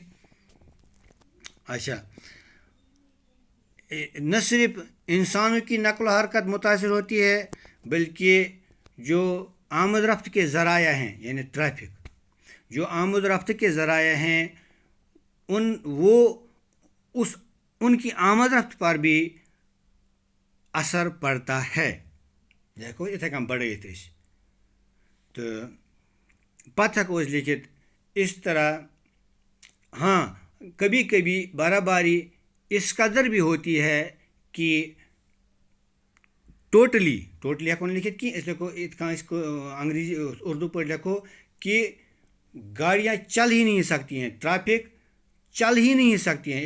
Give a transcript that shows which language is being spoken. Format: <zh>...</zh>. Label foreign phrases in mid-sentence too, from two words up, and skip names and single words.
<ur>اچھا نہ صرف انسانوں کی نقل و حرکت متاثر ہوتی ہے بلکہ جو آمد رفت کے ذرائع ہیں یعنی ٹریفک جو آمد رفت کے ذرائع ہیں ان کی آمد رفت پر بھی اثر پڑتا ہے.</ur> <ks>دیکھو اتھے کن بڑھت تو پتہ ہیکو لکھت اس طرح.</ks> <ur>ہاں کبھی کبھی برا باری اس قدر بھی ہوتی ہے کہ ٹوٹلی</ur> <ks>ہیکو لکھت کہ اس لکھو</ks> <ur>اس کو انگریزی اردو پہ لکھو کہ گاڑیاں چل ہی نہیں سکتی ہیں, ٹریفک چل ہی نہیں سکتی ہیں.</ur>